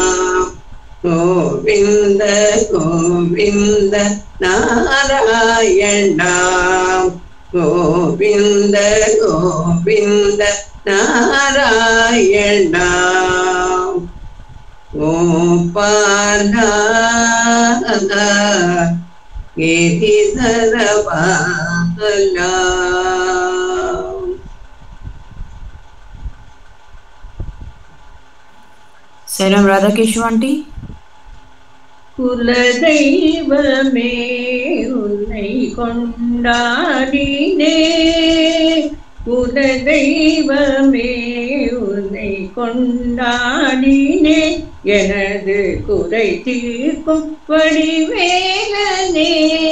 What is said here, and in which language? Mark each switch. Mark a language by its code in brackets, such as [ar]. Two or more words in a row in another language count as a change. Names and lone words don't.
[hi] गोविंद गोविंद नारायणा गोविंद गोविंद नारायणा गोपाला गिरिधर बाला Salam Radha Keshu aunty. [ta] குலதெய்வமே உன்னை கொண்டாடினே குலதெய்வமே உன்னை கொண்டாடினே எனது குறை தீர்க்கும் வடிவேலனே